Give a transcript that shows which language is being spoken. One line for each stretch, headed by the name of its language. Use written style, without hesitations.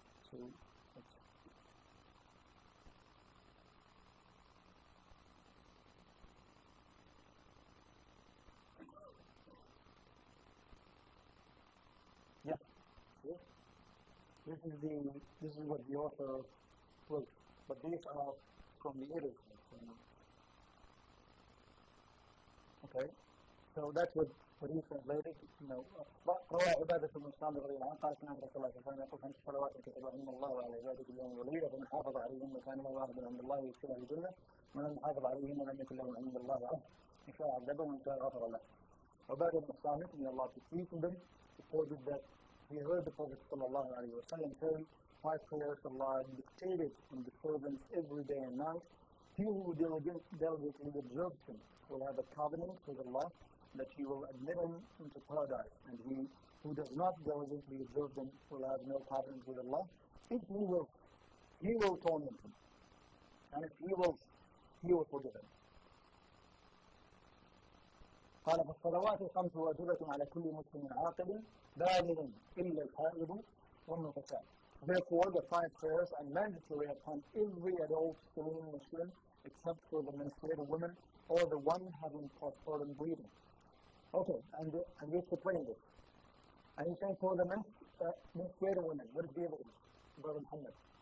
English: So yeah. This is what the author wrote, but these are from the editors. Okay, so that's what he translated.
Arabic: روى عبادة بن الصامت رضي الله عنه قال سمعت رسول الله صلى الله عليه وسلم يقول 5 صلوات كتبهن الله على عباده اليوم والليلة فمن حافظ عليهن كان له واحد عند الله يدخله الجنة ومن لم يحافظ عليهن لم يكن له عند الله عهد إن شاء عذبه وإن شاء غفر له.
English: عبادة بن الصامت من الله to them reported that he heard the Prophet sallallahu alaihi wasallam say, 5 prayers Allah dictated on the servants every day and night. He who diligently observes them will have a covenant with Allah that He will admit him into paradise, and he who does not diligently observe them will have no covenant with Allah. If He will torment him, and if He will forgive him.
Arabic: قال فالصلوات الخمس واجبة على كل مسلم عاقل بالغ إلا الحائض والنفساء.
English: Therefore, the 5 prayers are mandatory upon every adult sane Muslim except for the menstruating women or the one having postpartum bleeding. Okay, and we explain this. And he's saying for the menstruating women, what is the evidence, Brother Muhammad?